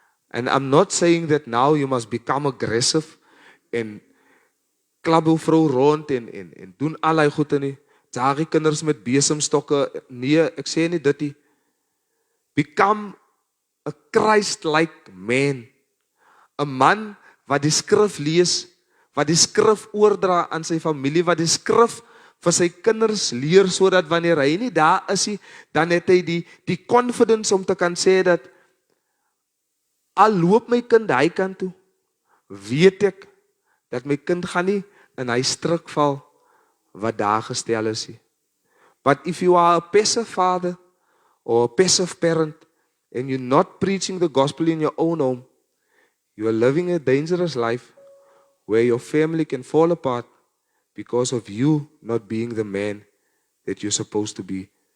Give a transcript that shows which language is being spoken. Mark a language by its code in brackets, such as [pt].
[en] And I'm not saying that now you must become aggressive [af] en klap jou vrou rond en doen allerlei goede nie. Jaag die kinders met besemstokke. Nee, ek sê nie dit nie. [en] Become a Christ-like man. [af] 'n Man wat die skrif lees, wat die skrif oordra aan sy familie, wat die skrif vir sy kinders leer, sodat wanneer hy nie daar is nie, dan het hy die confidence om te kan sê dat al loop my kind hy kant toe, weet ek dat my kind gaan nie in hy struik val wat daar gestel is nie. [en] But if you are a passive father or a passive parent and you're not preaching the gospel in your own home, you are living a dangerous life where your family can fall apart because of you not being the man that you're supposed to be.